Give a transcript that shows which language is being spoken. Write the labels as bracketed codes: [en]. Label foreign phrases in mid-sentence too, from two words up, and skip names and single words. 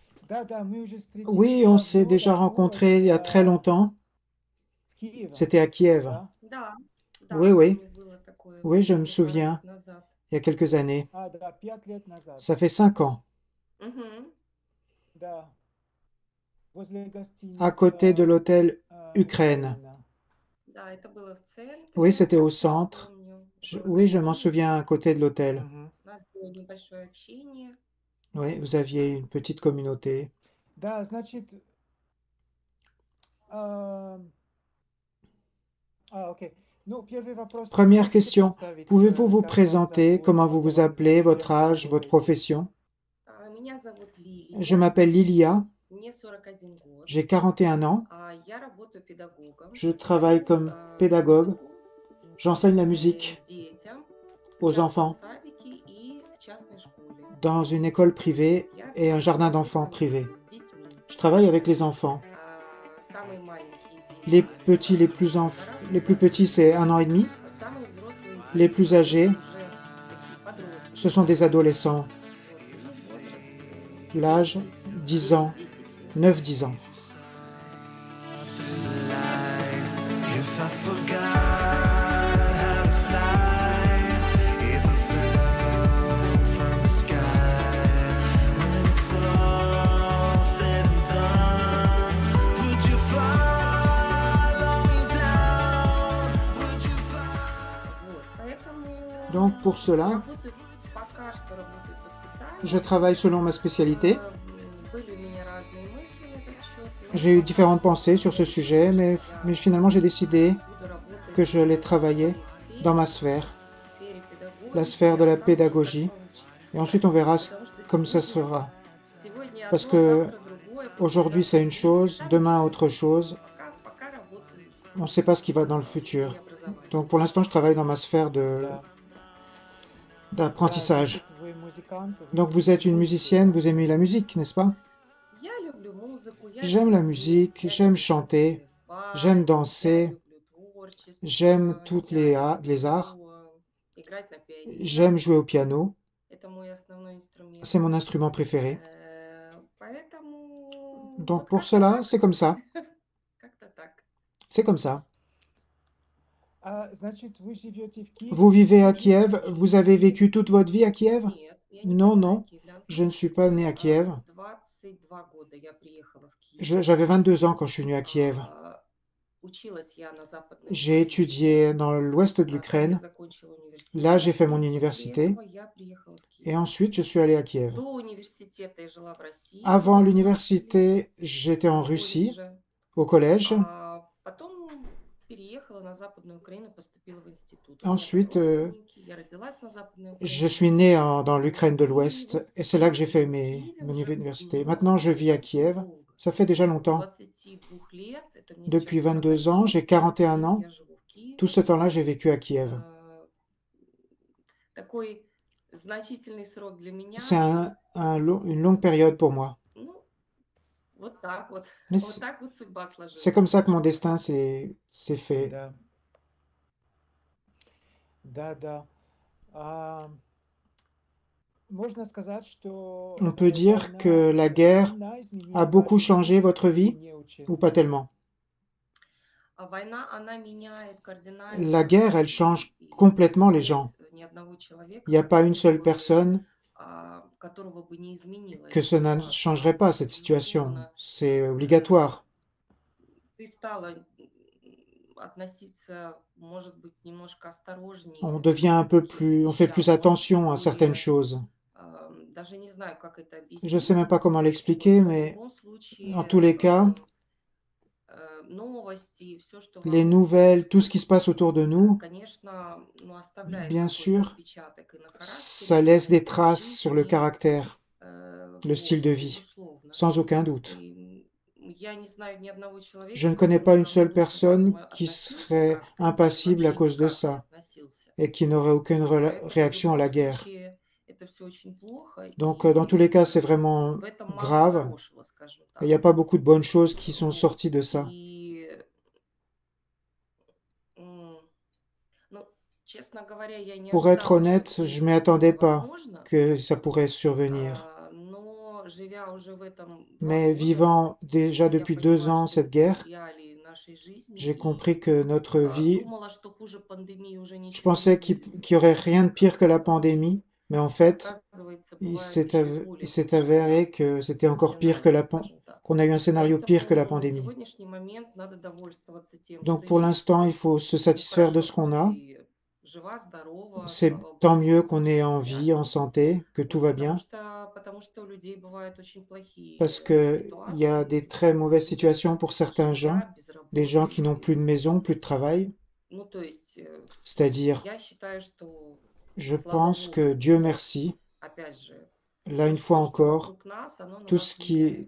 [fr] Oui, on s'est déjà rencontrés il y a très longtemps. C'était à Kiev. [ru] Да, да, [fr] Oui, [ru] с [fr] oui, [ru] вами было такое [fr] oui, je me [ru] общение пару [fr] souviens, [ru] лет назад. [fr] il y a quelques années. Ça fait 5 ans, Мгм. à côté de l'hôtel Ukraine. [ru] Да, это было в [fr] Oui, [ru] центре, [fr] c'était au [ru] я [fr] centre. [ru] помню. Было [fr] Oui, je m'en [ru] красиво, [fr] souviens, à côté de l'hôtel. [ru] у нас было небольшое общение. [fr] Oui, vous aviez une petite communauté. Première question, pouvez-vous vous présenter, comment vous vous appelez, votre âge, votre profession? [ru] Меня зовут [fr] Je [ru] Лилия, [fr] m'appelle Lilia, [ru] мне 41 год, [fr] j'ai 41 ans, [ru] я работаю педагогом, [fr] je travaille comme pédagogue, [ru] музыку [fr] j'enseigne la musique [ru] детям в [fr] aux [ru] частном [fr] enfants [ru] садике и в частной школе. [fr] dans une école privée [ru] Я [fr] et un jardin d'enfants [ru] работаю [fr] privé. [ru] с детьми. [fr] Je travaille avec les enfants. [ru] Самые маленькие [fr] Les [ru] дети [fr] petits, [ru] это 1,5. [fr] les plus petits, c'est 1 an et demi. [ru] Самые взрослые [fr] Les [ru] дети [fr] plus [ru] это [fr] âgés, [ru] уже такие [fr] ce [ru] подростки. [fr] sont des adolescents, [ru] Вот, ну, возраст [fr] l'âge 9, 10 ans, [ru] 9-10 лет. [fr] 9-10 ans. [en] If I forgot how to fly, if I fell from the sky, when it's all said and done, would you follow me down? Would you follow? [ru] Вот, поэтому [fr] Donc pour cela, [ru] работаю, пока что работаю по [fr] je [ru] специальности. [fr] travaille selon ma spécialité. [ru] Были у меня разные мысли на этот счет, но [fr] J'ai eu différentes pensées sur ce [ru] решила, [fr] sujet, [ru] что [fr] mais [ru] я [fr] finalement j'ai décidé [ru] буду работать [fr] que je allais [ru] в [fr] travailler [ru] своей [fr] dans ma [ru] сфере, [fr] sphère, [ru] в сфере [fr] la [ru] педагогики, [fr] sphère de la [ru] а там уже как [fr] pédagogie, et [ru] получится. [fr] ensuite on verra [ru] Потому что [fr] comme ça [ru] сегодня, [fr] sera. [ru] сегодня [fr] Parce [ru] одно, [fr] que [ru] завтра другое, [fr] aujourd'hui c'est [ru] послезавтра [fr] une [ru] третье. [fr] chose, [ru] Там не [fr] demain [ru] все [fr] autre [ru] ясно. [fr] chose, [ru] Пока работаю [fr] on ne sait pas ce qui va dans le [ru] в сфере [fr] futur. [ru] образования. [fr] Donc pour l'instant je travaille dans ma sphère d'apprentissage. Donc vous êtes une musicienne, vous aimez la musique, n'est-ce pas? [ru] Я люблю музыку, я [fr] J'aime la [ru] люблю петь, [fr] musique, [ru] я [fr] j'aime [ru] люблю [fr] chanter, j'aime [ru] танцевать, я [fr] danser, [ru] люблю [fr] j'aime [ru] творчество, [fr] toutes [ru] я [fr] les arts, [ru] люблю играть на пианино. [fr] j'aime jouer au piano, [ru] Это мой основной инструмент. [fr] c'est mon instrument préféré. [ru] Поэтому [fr] Donc [ru] вот [fr] pour [ru] как-то [fr] cela, [ru] так, [fr] c'est comme ça, [ru] как-то так. [fr] c'est comme ça. Vous vivez à Kiev, vous avez vécu toute votre vie à Kiev? [ru] Нет, я не [fr] Non, [ru] коренная [fr] non, je [ru] киевлянка. [fr] ne suis pas né à Kiev. [ru] 22 года я приехала в Киев. [fr] J'avais 22 ans quand je suis venu à Kiev. [ru] Училась я на Западной [fr] J'ai [ru] Украине. [fr] étudié dans l'ouest de [ru] Там я [fr] l'Ukraine. [ru] закончила [fr] Là, j'ai [ru] университет. [fr] fait mon [ru] И после [fr] université. [ru] этого я приехала в [fr] Et [ru] Киев. [fr] ensuite, je suis allé à Kiev. [ru] До университета я жила в России, в [fr] Avant [ru] Ярославле, [fr] l'université, j'étais en [ru] в [fr] Russie, [ru] колледже. [fr] au collège. [ru] Потом переехала на Западную Украину, поступила в институт. У меня там [fr] Ensuite, [ru] родственники, я родилась на Западной [fr] je [ru] Украине. [fr] suis né dans l'Ukraine de [ru] И [fr] l'Ouest. [ru] вот [fr] Et c'est là que [ru] сейчас [fr] j'ai fait [ru] живу в Киеве [fr] mon [ru] уже [fr] université. Maintenant, je vis à Kiev. [ru] долго. [fr] Ça fait déjà [ru] С [fr] longtemps. [ru] 22 лет, это мне [fr] Depuis [ru] сейчас [fr] 22 ans, j'ai [ru] 41, [fr] 41 ans. [ru] я живу в [fr] Tout [ru] Киеве. [fr] ce temps-là, j'ai vécu à Kiev. [ru] Такой значительный срок для меня. [fr] C'est une longue période pour moi. [ru] Ну, вот так вот. [fr] Mais [ru] Вот так вот судьба [fr] c'est [ru] сложилась. [fr] comme ça que mon destin s'est fait. On peut dire que la guerre a beaucoup changé votre vie, ou pas tellement? [ru] Война, она меняет кардинально [fr] La guerre, elle change [ru] людей. [fr] complètement les [ru] Нет [fr] gens. [ru] ни одного человека, [fr] Il n'y a pas une seule personne [ru] которого бы не изменила [fr] que [ru] эта [fr] ça ne [ru] ситуация. [fr] changerait pas cette situation. [ru] Безусловно, [fr] C'est obligatoire. [ru] ты стала относиться, может быть, немножко осторожнее [fr] On [ru] к [fr] devient un peu [ru] каким-то [fr] on fait plus [ru] вещам, [fr] attention à certaines [ru] более, [fr] choses. [ru] даже не знаю, как это [fr] Je ne sais même [ru] объяснить. [fr] pas comment [ru] Вот, [fr] l'expliquer, [ru] но в [fr] mais [ru] любом [fr] en [ru] случае, [fr] tous les cas, [ru] новости, все, что [fr] les [ru] вокруг [fr] nouvelles, tout ce qui se [ru] происходит, [fr] passe autour de nous, [ru] конечно, ну, оставляет [fr] bien [ru] какой-то [fr] sûr, [ru] отпечаток и на [fr] ça [ru] характере, и [fr] laisse [ru] на [fr] des [ru] стиле [fr] traces sur le [ru] жизни, [fr] caractère, le style [ru] вот, [fr] de vie, [ru] безусловно. [fr] sans aucun doute. [ru] И я не знаю ни одного [fr] Je [ru] человека, [fr] ne connais [ru] который [fr] pas [ru] бы [fr] une [ru] ко [fr] seule [ru] мне точно к этому [fr] personne qui [ru] относился [fr] serait [ru] как-то, или [fr] impassible à [ru] вообще [fr] cause de [ru] никак не [fr] ça [ru] относился. [fr] et qui n'aurait aucune [ru] Поэтому в [fr] réaction à [ru] любом [fr] la guerre. [ru] случае это все очень плохо, [fr] Donc, dans tous les cas, c'est vraiment [ru] в этом мало [fr] grave. [ru] хорошего, скажем [fr] Il n'y a [ru] так. [fr] pas beaucoup de bonnes choses qui sont [ru] Вот. [fr] sorties de ça. [ru] И, ну, честно говоря, я не [fr] Pour être [ru] ожидала, что [fr] honnête, [ru] в [fr] je [ru] принципе [fr] m'y attendais [ru] такое [fr] pas [ru] возможно, [fr] que ça pourrait survenir. [ru] но Но живя уже в этом 2 [fr] Mais [ru] года, [fr] vivant déjà [ru] я [fr] depuis 2 [ru] понимаю, [fr] ans [ru] что [fr] cette [ru] это [fr] guerre, [ru] реалии нашей жизни. [fr] j'ai [ru] И [fr] compris que notre vie, [ru] думала, что хуже пандемии уже [fr] je [ru] ничего не [fr] pensais qu'il [ru] будет. [fr] n'y aurait rien de pire que la [ru] Оказывается, [fr] pandémie, mais en fait, [ru] оказывается, [fr] il [ru] бывают [fr] s'est [ru] еще и [fr] av- il [ru] более [fr] s'est [ru] худшие, [fr] avéré [ru] да, [fr] que c'était encore pire que [ru] сценарии, скажем так. [fr] qu'on a eu un scénario pire que la [ru] Поэтому на [fr] pandémie. [ru] сегодняшний момент надо довольствоваться тем, [fr] Donc [ru] что [fr] pour [ru] есть. [fr] l'instant, il faut se [ru] Ну, [fr] satisfaire de [ru] хорошо, [fr] ce [ru] что [fr] qu'on a. [ru] ты жива, здорова, [fr] C'est [ru] слава [fr] tant [ru] богу, [fr] mieux [ru] что [fr] qu'on [ru] все [fr] est [ru] в [fr] en vie, en [ru] порядке. [fr] santé, que tout [ru] Вот, [fr] va bien, [ru] потому что у людей бывают очень [fr] parce [ru] плохие [fr] qu'il y a des [ru] ситуации, [fr] très mauvaises [ru] люди [fr] situations pour [ru] остаются без [fr] certains gens, [ru] жилья, без [fr] des gens qui [ru] работы, [fr] n'ont plus de [ru] без... [fr] maison, plus de travail. [ru] Ну, то есть, [fr] C'est-à-dire, [ru] я считаю, что, [fr] je [ru] слава [fr] pense que [ru] богу, [fr] Dieu merci, [ru] опять же, [fr] là une fois [ru] все, что [fr] encore, [ru] вокруг нас, оно на нас влияет,